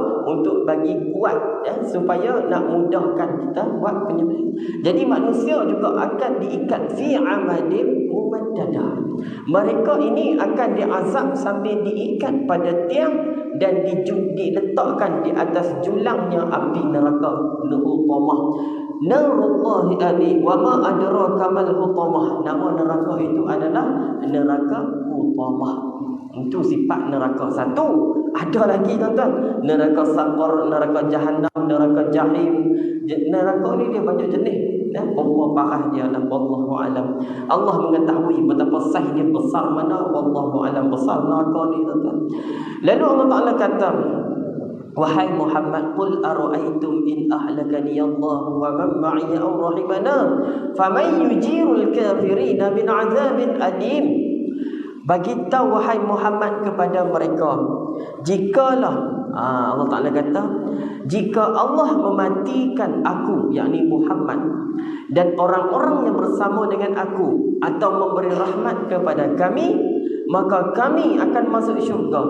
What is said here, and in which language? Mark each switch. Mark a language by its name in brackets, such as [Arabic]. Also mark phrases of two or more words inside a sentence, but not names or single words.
[Malay] Untuk bagi kuat supaya nak mudahkan kita buat penyembelih. Jadi manusia juga akan diikat [Arabic] في عمد ممددة. [Malay] Mereka ini akan diazab sambil diikat pada tiang dan diletakkan di atas julangnya api neraka Hutamah. [Arabic] نار الله علي وما أدراك ما الحطمة. [Malay] Nama neraka itu adalah neraka Hutamah. Itu sifat neraka satu. Ada lagi tuan-tuan, neraka Saqar, neraka Jahannam, neraka Jahim. Neraka ni dia banyak jenis. Berapa parah dia lah, [Arabic] والله أعلم. [Malay] Allah mengetahui betapa saiz dia besar mana, [Arabic] والله أعلم, [Malay] besar neraka ni tuan-tuan. Lalu Allah Taala kata, wahai Muhammad, [Arabic] قل أرأيتم إن أهلكني الله ومن معي أو رحمنا فمن يجير الكافرين من عذاب أليم. [Malay] Bagi tahu wahai Muhammad kepada mereka, jikalah Allah Ta'ala kata, jika Allah mematikan aku, yakni Muhammad, dan orang-orang yang bersama dengan aku, atau memberi rahmat kepada kami, maka kami akan masuk syurga.